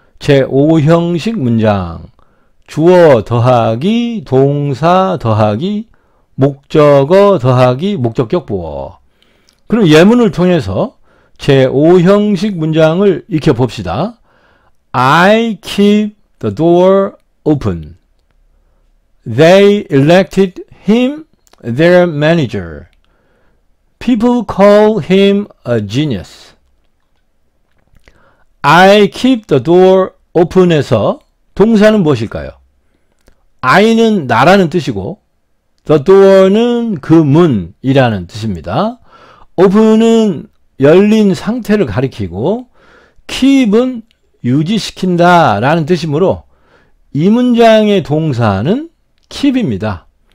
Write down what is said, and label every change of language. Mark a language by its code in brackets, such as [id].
[ko] 제5형식 문장, 주어 더하기 동사 더하기 목적어 더하기 목적격 보어. 그럼 예문을 통해서 제5형식 문장을 익혀봅시다. [en] I keep the door open. They elected him their manager. People call him a genius. I keep the door open [ko] 에서 동사는 무엇일까요? I는 나라는 뜻이고 the door는 그 문이라는 뜻입니다. open은 열린 상태를 가리키고 keep은 유지시킨다 라는 뜻이므로 이 문장의 동사는 keep입니다.